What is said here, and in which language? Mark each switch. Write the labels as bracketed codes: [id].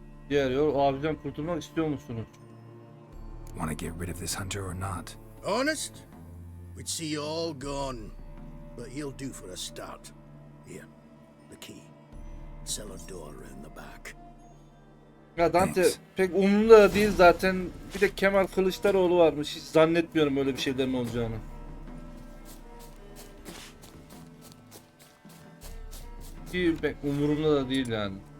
[tr] Diğer yol, o abiden kurtulmak istiyor musunuz? [en] Want to get rid of this hunter or not? Honest? We'd see you all gone. But he'll do for a start. Here, the key. Cellar door around the back. [tr] Ya Dante pek umurumda da değil zaten. Bir de Kemal Kılıçdaroğlu varmış. Hiç zannetmiyorum öyle bir şeylerin olacağını. Ki pek umurumda da değil yani.